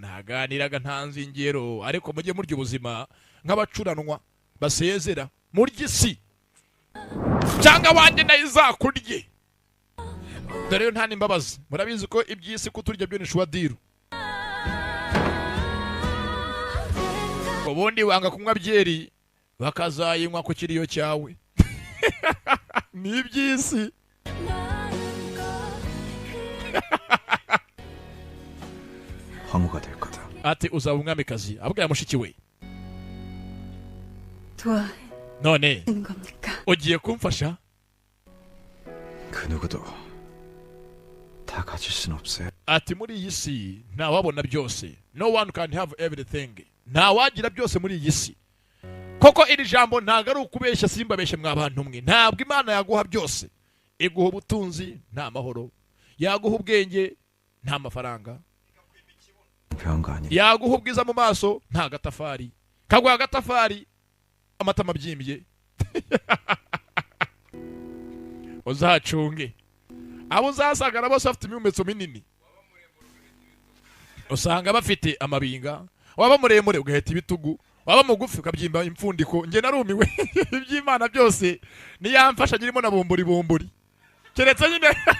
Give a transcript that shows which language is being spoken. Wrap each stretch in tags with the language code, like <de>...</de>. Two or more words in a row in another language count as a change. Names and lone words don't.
<rw>ntaganiraga ntanze ingero ariko mujye murya ubuzima nk'abacuranwa basezera murya isi cyangwa wanjye nayo izakurye dore yo nta n'imbabazi murabizi ko iby'isi kuturya byo ni shwadiru ubundi wanga kunywa byeri bakazayinywa ku kiriyo cyawe ni iby'isi</rw> <ko>황후가 될 거다.</ko> <rw>ati uzaba umwamikazi abwira mushiki we</rw> <ko>좋아해.</ko> <rw>none ugiye kumfasha</rw> <ko>그 누구도 다 가질 순 없어요.</ko> <rw>ati muri iyi si nta wabona byose</rw> <en>no one can have everything</en> <rw>nta wagira byose muri iyi si koko iri jambo ntago ari ukubeshya simbabeshye mw'abantu mwe ntabwo Imana yaguha byose iguha ubutunzi nta mahoro yaguha ubwenge nta mafaranga yaguha ubwiza mu maso nta gatafari kaguha agatafari amatama abyimbye uzacunge abo uzasangana bose bafite imihumetso minini usanga bafite amabinga waba muremure ugaheta ibitugu waba mugufi ukabyimba impfundiko nge narumiwe iby'Imana byose niyamfasha nyirimo na bumburi keretse nyine</rw>